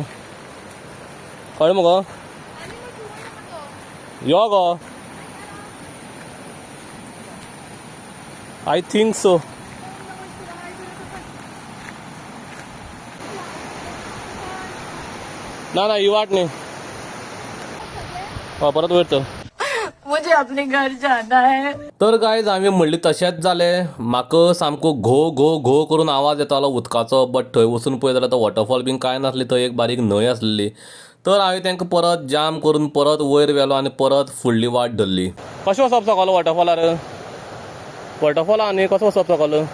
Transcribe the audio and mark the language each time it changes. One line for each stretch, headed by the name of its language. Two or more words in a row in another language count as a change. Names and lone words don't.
Konkani: कळ्ळें मुगो? यो गो.
English: I think so.
Konkani: ना ही वाट न्ही. परत वयर चल.
Hindi: मुझे अपने घर जाना है.
Konkani: तर गायज आम्ही म्हणली तशेंच जालें. म्हाका सामको घो घो घो करून आवाज येतालो उदकाचो, बट थंय वचून पळय जाल्यार तो वॉटरफॉल बीन कांय नासली. थंय एक बारीक न्हंय आसली. तर हांवें तांकां परत जाम करून परत वयर व्हेलो आनी परत फुडली वाट धरली. कशें वचप सकयल वॉटरफॉलार? वॉटरफॉला न्ही, कसो वचप सकयल?